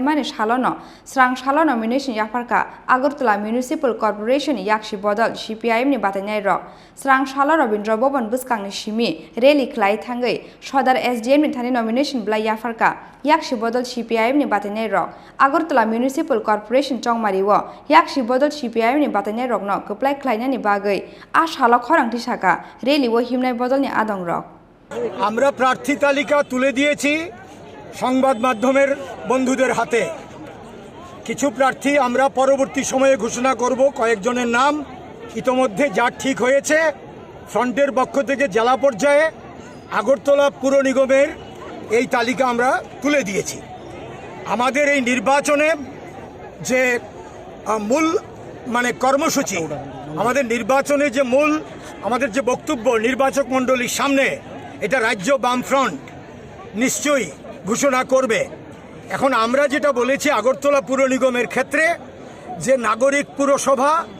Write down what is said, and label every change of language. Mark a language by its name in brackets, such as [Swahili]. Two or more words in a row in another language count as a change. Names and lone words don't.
[Kok Borok] Mani Shalono Srang Shalo nomination Yaparka Agartala Municipal Corporation Yakshi Bodol CPIM ni Batane Rok Srang Shalo Robindra Boban Buskang ni Shimi Reli Klai Thangai Shodar SDM ni Thani nomination Blai Yafarka Yakshi Bodol CPIM ni Batane Rok Agartala Municipal Corporation Chongmariwo Yakshi Bodol CPIM ni Batane Rok no Kuplai Klaina ni Bagai A Shalo Khorang Tishaka Reli wo Himnai Bodol ni Adong Rok [Bangla] আমরা প্রার্থী তালিকা তুলে দিয়েছি সংবাদ মাধ্যমের বন্ধুদের হাতে কিছু প্রার্থী আমরা পরবর্তী সময়ে ঘোষণা করব কয়েকজনের নাম ইতোমধ্যে যা ঠিক হয়েছে ফ্রন্টের পক্ষ থেকে জেলা পর্যায়ে আগরতলা পুর নিগমের এই তালিকা আমরা তুলে দিয়েছি আমাদের এই নির্বাচনে যে মূল মানে কর্মসূচি আমাদের নির্বাচনে যে মূল আমাদের যে বক্তব্য নির্বাচক মণ্ডলীর সামনে এটা রাজ্য বামফ্রন্ট নিশ্চয়ই ঘোষণা করবে এখন আমরা যেটা বলেছি আগরতলা পুর নিগমের ক্ষেত্রে যে নাগরিক পুরসভা